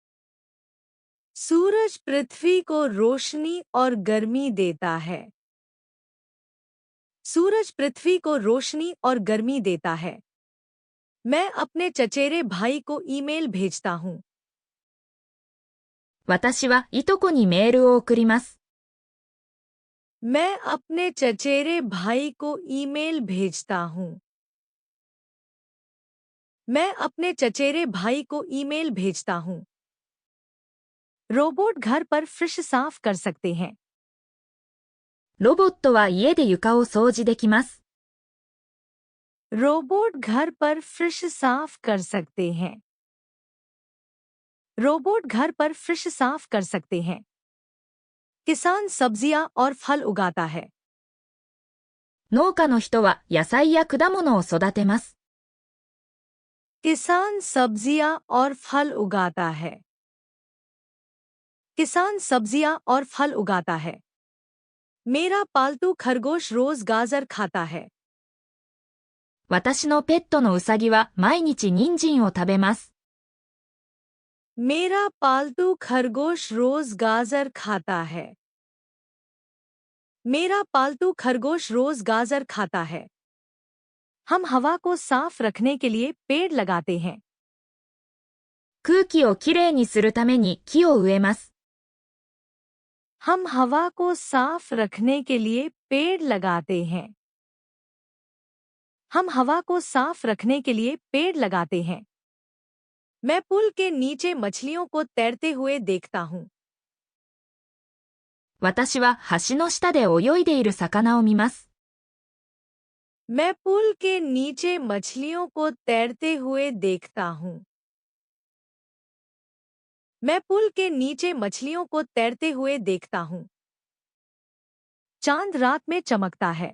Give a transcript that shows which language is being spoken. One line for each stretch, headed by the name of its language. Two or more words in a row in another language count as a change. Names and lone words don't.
Hindi: सूरज पृथ्वी को रोशनी और गर्मी देता है। सूरज पृथ्वी को रोशनी और गर्मी देता है। मैं अपने चचेरे भाई को ईमेल भेजता हूँ।
Japanese: 私はいとこにメールを送ります。
Hindi: मैं अपने चचेरे भाई को ईमेल भेजता हूँ। मैं अपने चचेरे भाई को ईमेल भेजता हूँ। रोबोट घर पर फर्श साफ कर सकते हैं।
Japanese: ロボットは家で床を掃除できます。
Hindi: रोबोट घर पर फर्श साफ कर सकते हैं। रोबोट घर पर फर्श साफ कर सकते हैं। किसान सब्जियां और फल उगाता है।
Japanese: 農家の人は野菜や果物を育てます。
Hindi: किसान सब्जियां और फल उगाता है। किसान सब्जियां और फल उगाता है। मेरा पालतू खरगोश रोज गाजर खाता है।
Japanese: 私のペットのウサギは毎日人参を食べます。
Hindi: मेरा पालतू खरगोश रोज गाजर खाता है। मेरा पालतू खरगोश रोज गाजर खाता है। हम हवा को साफ रखने के लिए पेड़ लगाते हैं।
Japanese: 空気をきれいにするために木を植えます。
Hindi: हम हवा को साफ रखने के लिए पेड़ लगाते हैं। हम हवा को साफ रखने के लिए पेड़ लगाते हैं। मैं पुल के नीचे मछलियों को तैरते हुए देखता हूँ।
Japanese: 私は橋の下で泳いでいる魚を見ます。
Hindi: मैं पुल के नीचे मछलियों को तैरते हुए देखता हूँ। मैं पुल के नीचे मछलियों को तैरते हुए देखता हूँ। चांद रात में चमकता है।